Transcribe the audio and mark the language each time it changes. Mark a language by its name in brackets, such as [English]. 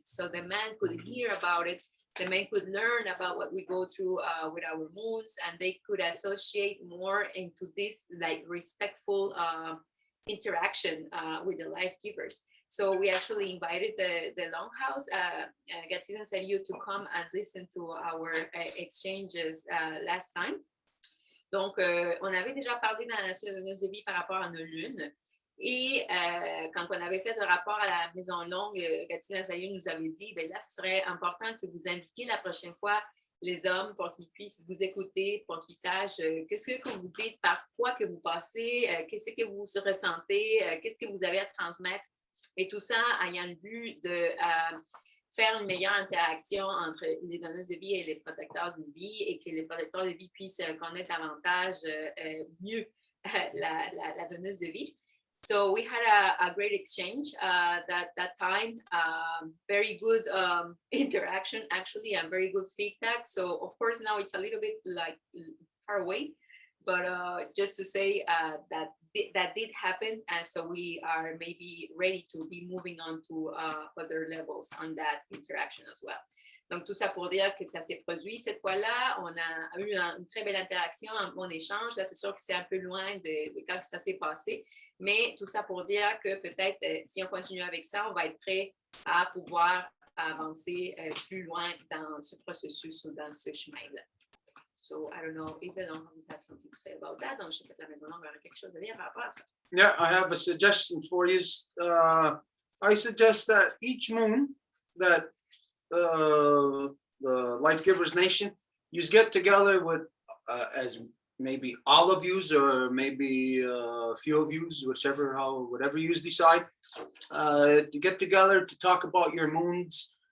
[English] So the men could hear about it. The men could learn about what we go through with our moons, and they could associate more into this like respectful interaction with the life givers. So we actually invited the Longhouse, Gatsy and Saliu, to come and listen to our exchanges last time. [French] Donc, on avait déjà parlé dans nos vies par rapport à nos lunes. Et quand on avait fait le rapport à la Maison Longue, Gatsy et Saliu nous avait dit, bien là, ce serait important que vous invitiez la prochaine fois les hommes pour qu'ils puissent vous écouter, pour qu'ils sachent qu'est-ce que vous dites, par quoi que vous passez, qu'est-ce que vous ressentez, qu'est-ce que vous avez à transmettre. Et tout ça ayant le but de faire une meilleure interaction entre les donneuses de vie et les protecteurs de vie et que les protecteurs de vie puissent connaître davantage mieux la donneuse de vie. [English] So we had a great exchange that time, very good interaction actually, and very good feedback. So of course now it's a little bit like far away, but just to say that did happen, and so we are maybe ready to be moving on to other levels on that interaction as well. [French] Donc, tout ça pour dire que ça s'est produit cette fois-là. On a eu une très belle interaction, un bon échange. Là, c'est sûr que c'est un peu loin de quand ça s'est passé. Mais tout ça pour dire que peut-être, si on continue avec ça, on va être prêt à pouvoir avancer plus loin dans ce processus ou dans ce chemin-là. [English] So, I don't know if the Longhorns have something to say about that. [French] Donc, je sais que la Maison Longue aura quelque chose à dire par rapport à ça. [English] Yeah, I have a suggestion for you. I suggest that each moon that the Life Givers Nation, you get together with as maybe all of you or maybe a few of you, whatever you decide, to get together to talk about your moons.